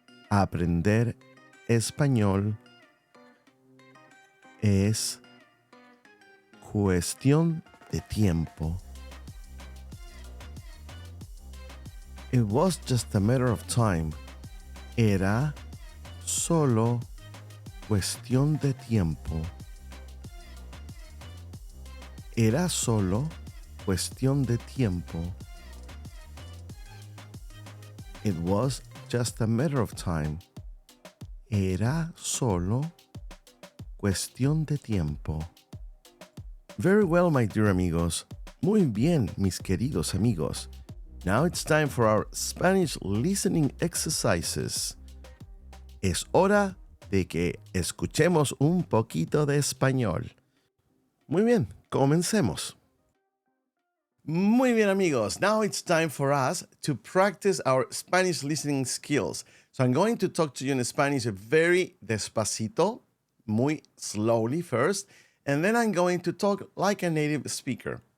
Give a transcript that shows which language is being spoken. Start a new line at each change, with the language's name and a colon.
Spanish: Aprender español es cuestión de tiempo.
English: It was just a matter of time.
Spanish: Era solo cuestión de tiempo. Era solo cuestión de tiempo.
English: It was just a matter of time.
Spanish: Era solo cuestión de tiempo.
English: Very well, my dear amigos.
Spanish: Muy bien, mis queridos amigos.
English: Now it's time for our Spanish listening exercises.
Spanish: Es hora de que escuchemos un poquito de español. Muy bien, comencemos. Muy bien, amigos.
English: Now it's time for us to practice our Spanish listening skills. So I'm going to talk to you in Spanish very despacito, muy slowly first, and then I'm going to talk like a native speaker.